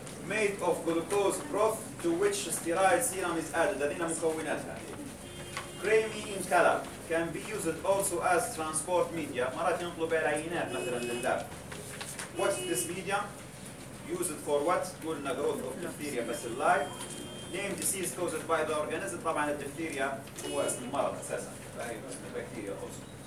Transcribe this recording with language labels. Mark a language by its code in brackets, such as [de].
[en] Sterile serum is added, [ar] هذينا مكوناتها. [en] Creamy in color, can be used also as transport media. [ar] مرات ينطلوا بها العينات مثلا للدار. [en] What's this medium? Used for what? [ar] قلنا [en] growth of diphtheria bacilli. Name disease caused by the organism. [ar] طبعا الدفتيريا هو اسم المرض اساسا. فهي اسم البكتيريا also.